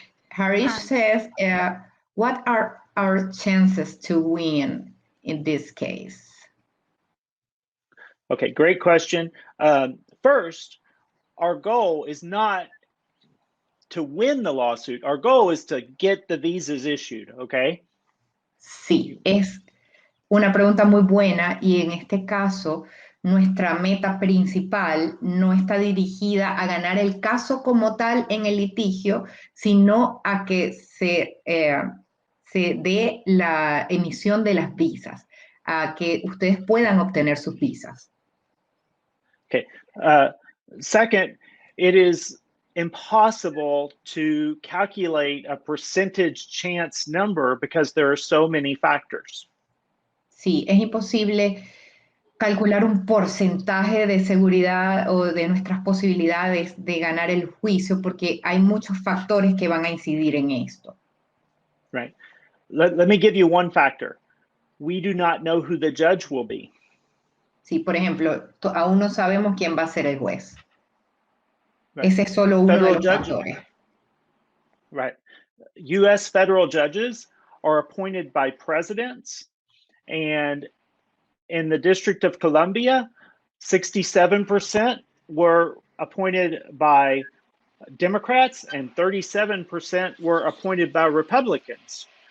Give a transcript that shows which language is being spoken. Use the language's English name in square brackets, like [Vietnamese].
[English] Harish says, what are our chances to win in this case? Okay, great question. First, our goal is not to win the lawsuit. Our goal is to get the visas issued, okay? [Spanish] Sí, es una pregunta muy buena y en este caso nuestra meta principal no está dirigida a ganar el caso como tal en el litigio, sino a que se dé la emisión de las visas, a que ustedes puedan obtener sus visas. [English] Okay. Second, it is impossible to calculate a percentage chance number because there are so many factors. [Spanish] Sí, es imposible calcular un porcentaje de seguridad o de nuestras posibilidades de ganar el juicio porque hay muchos factores que van a incidir en esto. [English] Right. Let me give you one factor. We do not know who the judge will be. [Spanish] Sí, por ejemplo, aún no sabemos quién va a ser el juez. [English] Right. [Spanish] Ese es solo uno de los factores. [English] Right. U.S. federal judges are appointed by presidents, and in the District of Columbia, 67% were appointed by Democrats and 37% were appointed by Republicans.